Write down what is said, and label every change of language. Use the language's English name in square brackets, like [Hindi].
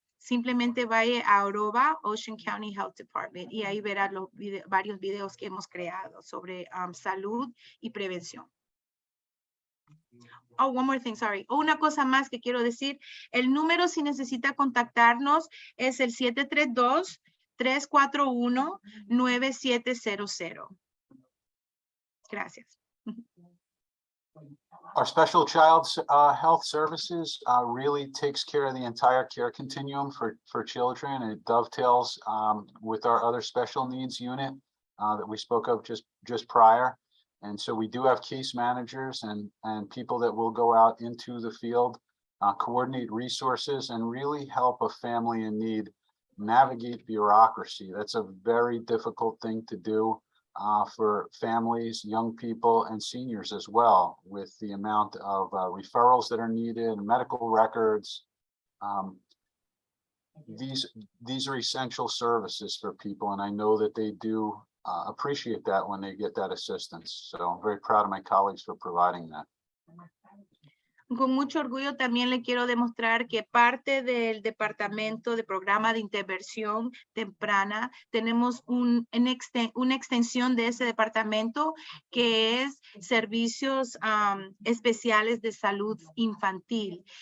[Spanish] Simplemente vaya a @Ocean County Health Department y ahí verá varios videos que hemos creado sobre salud y prevención. [English] Oh, one more thing, sorry. [Spanish] Una cosa más que quiero decir. El número, si necesita contactarnos, es el 732-341-9700. Gracias. [English] Our special child's health services really takes care of the entire care continuum for children. It dovetails with our other special needs unit that we spoke of just prior. And so we do have case managers and people that will go out into the field, coordinate resources, and really help a family in need navigate bureaucracy. That's a very difficult thing to do. for families, young people, and seniors as well, with the amount of referrals that are needed, medical records. These are essential services for people, and I know that they do appreciate that when they get that assistance. So I'm very proud of my colleagues for providing that. [Spanish] Con mucho orgullo también le quiero demostrar que parte del Departamento de Programa de Intervención Temprana, tenemos una extensión de ese departamento que es servicios especiales de salud infantil.